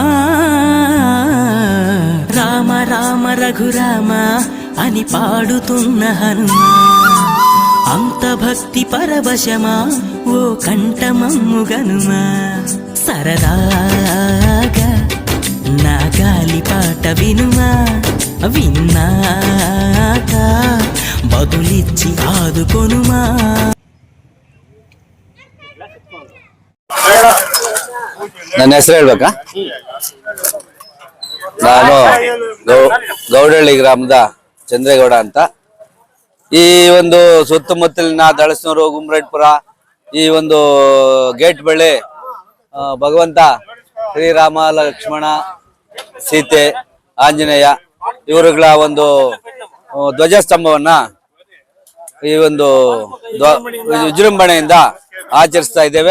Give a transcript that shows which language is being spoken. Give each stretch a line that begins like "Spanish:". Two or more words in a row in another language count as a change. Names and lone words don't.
Telugu: రామ రామ రఘురామ అని పాడుతున్న హనుమా అంత భక్తి పరవశమా ఓ కంఠమమ్ము గనుమా సరదాగా నా గాలి పాట వినుమా విన్నాక బదులిచ్చి ఆదుకొనుమా
Kannada: ನನ್ನ ಹೆಸರು ಹೇಳ್ಬೇಕಾ? ನಾನು ಗೌಡಹಳ್ಳಿ ಗ್ರಾಮದ ಚಂದ್ರೇಗೌಡ ಅಂತ. ಈ ಒಂದು ಸುತ್ತಮುತ್ತಲಿನ ದಳಸನೂರು, ಗುಮ್ರೇಟ್ಪುರ, ಈ ಒಂದು ಗೇಟ್ ಬಳಿ ಭಗವಂತ ಶ್ರೀರಾಮ, ಲಕ್ಷ್ಮಣ, ಸೀತೆ, ಆಂಜನೇಯ ಇವರುಗಳ ಒಂದು ಧ್ವಜಸ್ತಂಭವನ್ನ ಈ ಒಂದು ವಿಜೃಂಭಣೆಯಿಂದ ಆಚರಿಸ್ತಾ ಇದ್ದೇವೆ.